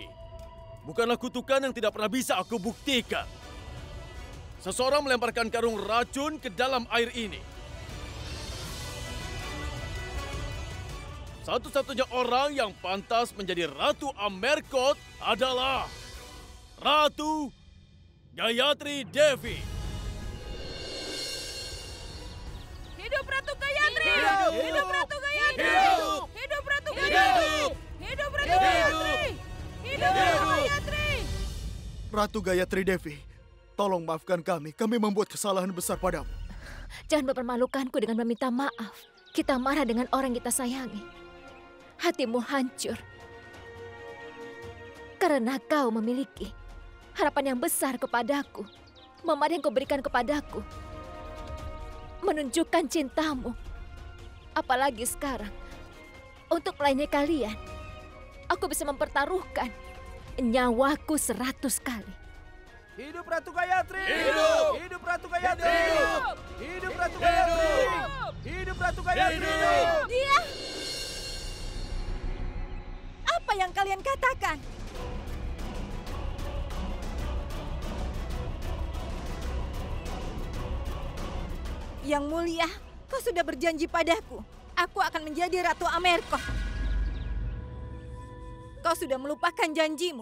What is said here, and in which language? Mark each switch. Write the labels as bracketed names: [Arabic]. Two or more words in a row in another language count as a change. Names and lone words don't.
[Indonesian] Bukanlah kutukan yang tidak pernah bisa aku buktikan. Seseorang melemparkan karung racun ke dalam air ini. Satu-satunya orang yang pantas menjadi Ratu Amerkot adalah Ratu Gayatri Devi. Hidup Ratu Gayatri! Hidup Ratu Gayatri! Hidup Ratu Gayatri! Hidup Ratu Gayatri! Hidup Ratu Gayatri! Ratu Gayatri Devi, tolong maafkan kami. Kami membuat kesalahan besar padamu. Jangan mempermalukanku dengan meminta maaf. Kita marah dengan orang kita sayangi. Hatimu hancur. Karena kau memiliki harapan yang besar kepadaku. Mama yang kau berikan kepadaku. Menunjukkan cintamu. Apalagi sekarang. Untuk melayani kalian. Aku bisa mempertaruhkan nyawaku 100 kali. Hidup Ratu Gayatri! Hidup! Hidup Ratu Gayatri! Hidup Ratu Gayatri! Hidup Ratu Gayatri! Dia! Apa yang kalian katakan? Yang mulia, kau sudah berjanji padaku. Aku akan menjadi Ratu Amerkot. Kau sudah melupakan janjimu.